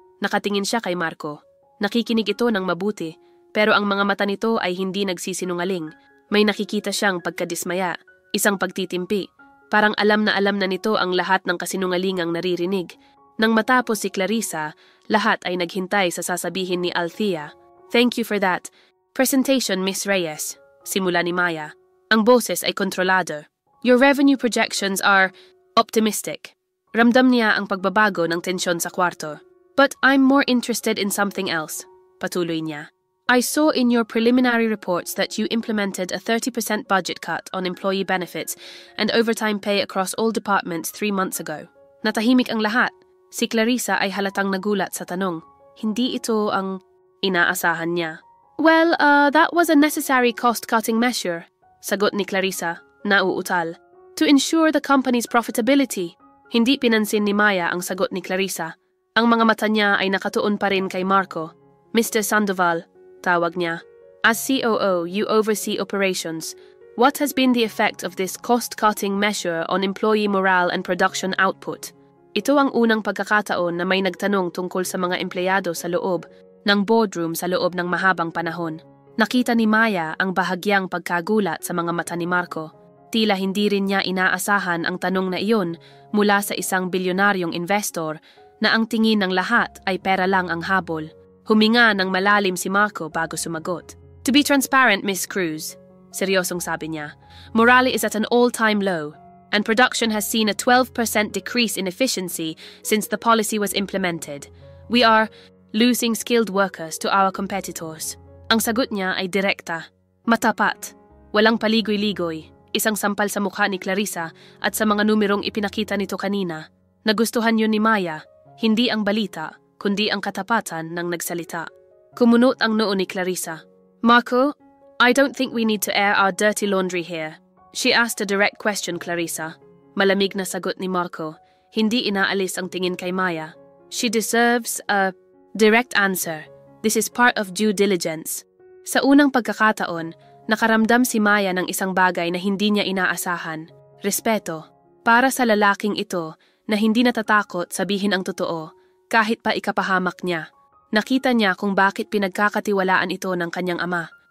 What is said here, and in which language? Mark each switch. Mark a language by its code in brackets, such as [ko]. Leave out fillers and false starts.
[tl] Nakatingin siya kay Marco. Nakikinig ito ng mabuti, pero ang mga mata nito ay hindi nagsisinungaling. May nakikita siyang pagkadismaya, isang pagtitimpi. Parang alam na nito ang lahat ng kasinungalingang naririnig. Nang matapos si Clarissa, lahat ay naghintay sa sasabihin ni Althea. [en] "Thank you for that presentation, Miss Reyes," [tl] simula ni Maya. Ang boses ay kontrolado. [en] "Your revenue projections are optimistic." [tl] Ramdam niya ang pagbabago ng tensyon sa kwarto. [en] "But I'm more interested in something else," [tl] patuloy niya. [en] "I saw in your preliminary reports that you implemented a 30% budget cut on employee benefits and overtime pay across all departments 3 months ago." [tl] Natahimik ang lahat. Si Clarissa ay halatang nagulat sa tanong. Hindi ito ang inaasahan niya. [en] "Well, that was a necessary cost-cutting measure," [tl] sagot ni Clarissa, nauutal. [en] "To ensure the company's profitability." [tl] Hindi pinansin ni Maya ang sagot ni Clarissa. Ang mga mata niya ay nakatuon pa rin kay Marco. "Mr. Sandoval," tawag niya. [en] "As COO, you oversee operations. What has been the effect of this cost-cutting measure on employee morale and production output?" [tl] Ito ang unang pagkakataon na may nagtanong tungkol sa mga empleyado sa loob ng boardroom sa loob ng mahabang panahon. Nakita ni Maya ang bahagyang pagkagulat sa mga mata ni Marco. Tila hindi rin niya inaasahan ang tanong na iyon mula sa isang bilyonaryong investor na ang tingin ng lahat ay pera lang ang habol. Huminga ng malalim si Marco bago sumagot. [en] "To be transparent, Miss Cruz," [tl] seryosong sabi niya, [en] "morale is at an all-time low, and production has seen a 12% decrease in efficiency since the policy was implemented. We are losing skilled workers to our competitors." [tl] Ang sagot niya ay direkta, matapat, walang paligoy-ligoy, isang sampal sa mukha ni Clarissa at sa mga numerong ipinakita nito kanina. Nagustuhan yun ni Maya, hindi ang balita, kundi ang katapatan ng nagsalita. Kumunot ang noo ni Clarissa. [en] "Marco, I don't think we need to air our dirty laundry here." She asked a direct question, Clarissa. [tl] Malamig na sagot ni Marco. Hindi inaalis ang tingin kay Maya. [en] "She deserves a direct answer. This is part of due diligence." [tl] Sa unang pagkakataon, nakaramdam si Maya ng isang bagay na hindi niya inaasahan. Respeto. Para sa lalaking ito na hindi natatakot sabihin ang totoo, kahit pa ikapahamak niya. Nakita niya kung bakit pinagkakatiwalaan ito ng kanyang ama.